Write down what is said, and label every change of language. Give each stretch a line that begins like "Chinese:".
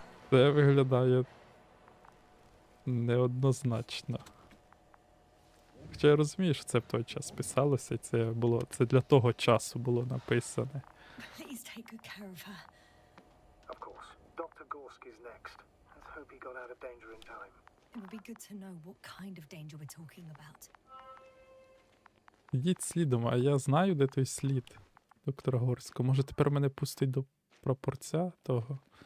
Ukrainian: Це виглядає неоднозначно. Хоча я розумію, що це в той час писалося, і це для того часу було написане.
English: Please take good care of her. Of course. Dr. Gorski's next. Let's hope he got out of danger in time. It would be good to know what kind of danger we're talking about.
Ukrainian: Йдіть слідом, а я знаю, де той слід доктора Горського. Може тепер мене пустить до прапорця того?